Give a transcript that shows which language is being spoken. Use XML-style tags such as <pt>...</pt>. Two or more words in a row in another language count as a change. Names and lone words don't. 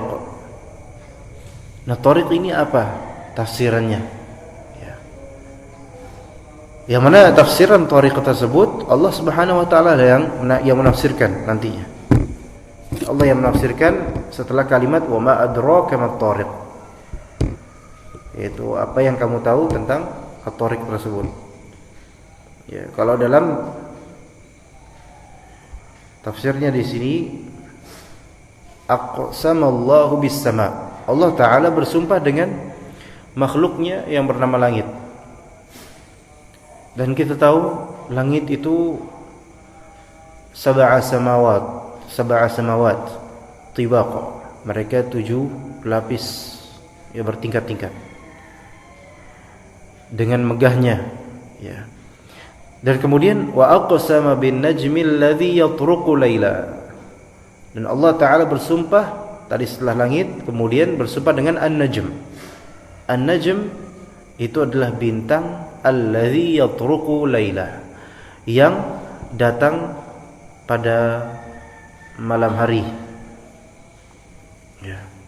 <id>Nah, tariq ini apa tafsirannya ya. Yang mana tafsiran tariq tersebut Allah Subhanahu wa taala yang menafsirkan nantinya. Allah yang menafsirkan setelah kalimat</id> <ar>وما أدراك ما الطارق,</ar> <id>yaitu apa yang kamu tahu tentang at-tariq tersebut. Ya, kalau dalam tafsirnya di sini</id> <ar>أقسم الله بالسماء.</ar> <id>Allah Ta'ala bersumpah dengan makhluknya yang bernama langit. Dan kita tahu langit itu</id> <ar>سبع سماوات طباقا.</ar> <id>Mereka 7 lapis ya, bertingkat-tingkat. Dengan megahnya ya. Dan kemudian</id> <ar>وأقسم بالنجم الذي يطرق ليلا.</ar> <id>Dan Allah Ta'ala bersumpah tadi setelah langit, kemudian bersumpah dengan an-najm. An-najm itu adalah bintang</id> <ar>الذي يطرق ليلا,</ar> <id>yang datang pada malam hari ya.</id>